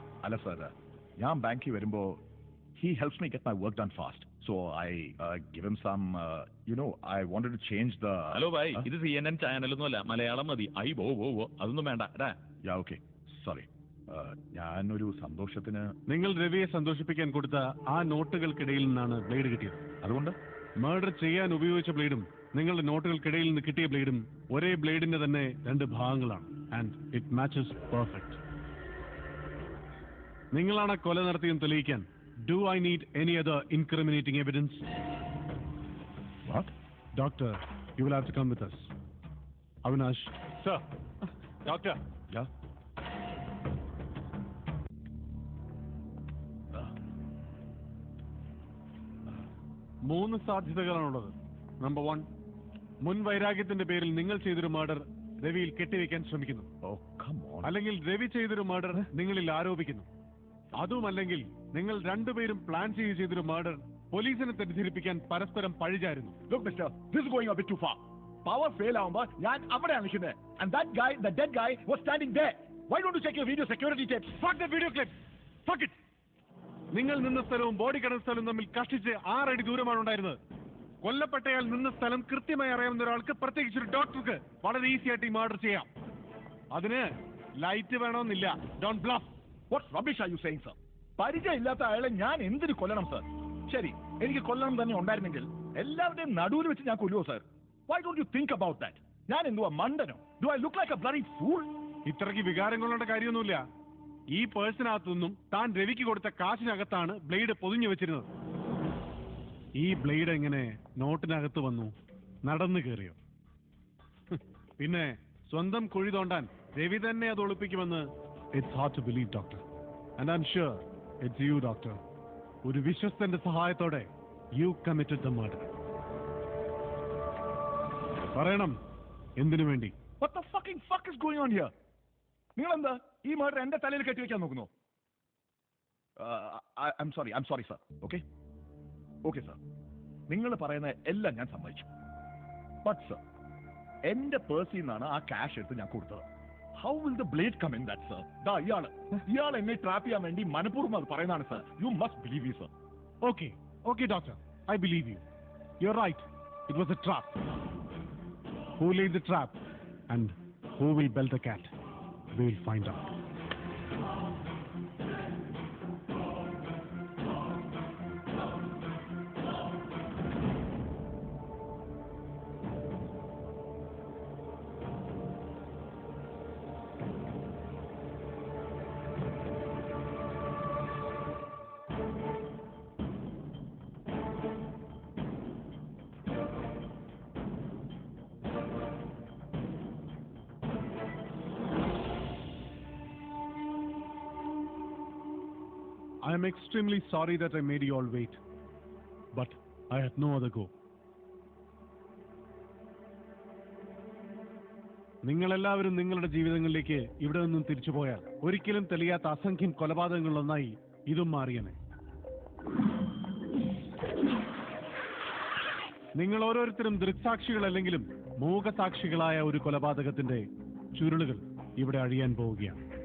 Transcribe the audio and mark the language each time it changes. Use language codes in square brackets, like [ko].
[ml] അല്ല സാർ, ഞാൻ ബാങ്കിൽ വരുമ്പോ [en] he helps me get my work done fast, so I give him some I wanted to change the. [ml] Hello bhai, ഇത് CNN ചാനലൊന്നുമല്ല, Malayalam മതി. അതൊന്നും വേണ്ട. Yeah okay, sorry. ഞാനൊരു സന്തോഷത്തിന്. നിങ്ങൾ രവിയെ സന്തോഷിപ്പിക്കാൻ കൊടുത്ത ആ നോട്ടുകൾക്കിടയിൽ നിന്നാണ് ബ്ലേഡ് കിട്ടിയത്. അതുകൊണ്ട് മർഡർ ചെയ്യാൻ ഉപയോഗിച്ച ബ്ലേഡും നിങ്ങളുടെ നോട്ടുകൾക്കിടയിൽ നിന്ന് കിട്ടിയ ബ്ലേഡും ഒരേ ബ്ലേഡിന്റെ തന്നെ രണ്ട് ഭാഗങ്ങളാണ്. [en] And it matches perfect. [ml] നിങ്ങളാണ് കൊല നടത്തിയെന്ന് തെളിയിക്കാൻ [en] do I need any other incriminating evidence? What? Doctor, you will have to come with us. Avinash. Sir. Doctor. Yeah? [ml] മൂന്ന് സാധ്യതകളാണുള്ളത്. നമ്പർ 1, മുൻ വൈരാഗ്യത്തിന്റെ പേരിൽ നിങ്ങൾ ചെയ്തൊരു മർഡർ രവിയിൽ കെട്ടിവെക്കാൻ ശ്രമിക്കുന്നു. അല്ലെങ്കിൽ രവി ചെയ്തൊരു മർഡർ നിങ്ങളിൽ ആരോപിക്കുന്നു. അതുമല്ലെങ്കിൽ നിങ്ങൾ രണ്ടുപേരും പ്ലാൻ ചെയ്തൊരു മർഡർ പോലീസിനെ തെറ്റിദ്ധരിപ്പിക്കാൻ പരസ്പരം പഴിചാരുന്നു. [en] Look mister, this is going a bit too far. [ml] Power fail ആവുമ്പോൾ ഞാൻ അവിടെയാണ് നിൽക്കുന്നത്. [en] And that guy, the dead guy was standing there. Why don't you check your video security tapes? Fuck the video clip. Fuck it. [ml] നിങ്ങൾ നിന്ന സ്ഥലവും body കിടന്ന സ്ഥലവും തമ്മിൽ കഷ്ടിച്ച് 6 അടി ദൂരമാണ് ഉണ്ടായിരുന്നത്. കൊല്ലപ്പെട്ടയാൾ നിന്ന സ്ഥലം കൃത്യമായി അറിയാവുന്ന ഒരാൾക്ക്, പ്രത്യേകിച്ച് ഒരു ഡോക്ടർക്ക്, വളരെ ഈസി ആയിട്ട് ഈ മർഡർ ചെയ്യാം. അതിന് ലൈറ്റ് വേണമെന്നില്ല. [en] Don't bluff. What rubbish are you saying, sir? [ml] പരിചയമില്ലാത്ത അയാളെ ഞാൻ എന്തിനു കൊല്ലണം സർ? ശരി, എനിക്ക് കൊല്ലണം തന്നെ ഉണ്ടായിരുന്നെങ്കിൽ എല്ലാവരുടെയും നടുവിൽ വെച്ച് ഞാൻ കൊല്ലുവോ sir? [en] Why don't you think about that? [ml] ഞാൻ എന്തുവാ മണ്ടനോ? [en] Do I look like a bloody fool? [ml] ഇത്രയ്ക്ക് വികാരം കൊള്ളേണ്ട കാര്യമൊന്നുമില്ല. ഈ പേഴ്സിനകത്തുനിന്നും താൻ രവിക്ക് കൊടുത്ത കാശിനകത്താണ് ബ്ലേഡ് പൊതിഞ്ഞു വെച്ചിരുന്നത്. ഈ ബ്ലേഡ് എങ്ങനെ നോട്ടിനകത്ത് വന്നു? നടന്നു കയറിയോ? പിന്നെ സ്വന്തം കുഴി തോണ്ടാൻ രവി തന്നെ അത് ഒളിപ്പിക്കുമെന്ന് [en] It's hard to believe doctor. And I'm sure it's you doctor. [ml] ഒരു വിശ്വസ്തന്റെ സഹായത്തോടെ [en] You committed the murder. [ml] പറയണം, എന്തിനു വേണ്ടി? [en] What the fucking fuck is going on here? [ml] നിങ്ങൾ എന്താ ഈ മർഡർ എന്റെ തലയിൽ കെട്ടിവെക്കാൻ നോക്കുന്നു? [en] I'm sorry sir. Okay sir. [ml] നിങ്ങൾ പറയുന്ന എല്ലാം ഞാൻ സമ്മതിച്ചു. ബട്ട് സർ, എന്റെ പേഴ്സിൽ നിന്നാണ് ആ ക്യാഷ് എടുത്ത് ഞാൻ കൊടുത്തത്. [en] How will the blade come in that sir? [ml] ഇയാൾ എന്നെ ട്രാപ്പ് ചെയ്യാൻ വേണ്ടി മനഃപൂർവ്വം അത് പറയുന്നതാണ് sir. [en] You must believe you sir. Okay doctor, I believe you. You're right. It was a trap. Who laid the trap and who will bell the cat? We will find out. I am extremely sorry that I made you all wait, but I had no other go. [ml] നിങ്ങളെല്ലാവരും നിങ്ങളുടെ ജീവിതങ്ങളിലേക്ക് ഇവിടെ നിന്നും തിരിച്ചു പോയാൽ ഒരിക്കലും തെളിയാത്ത അസംഖ്യം കൊലപാതകങ്ങളിലൊന്നായി ഇതും മാറിയനെ. നിങ്ങൾ ഓരോരുത്തരും ദൃക്സാക്ഷികളല്ലെങ്കിലും മൂകസാക്ഷികളായ ഒരു കൊലപാതകത്തിന്റെ ചുരുളുകൾ ഇവിടെ അഴിയാൻ പോവുകയാണ്.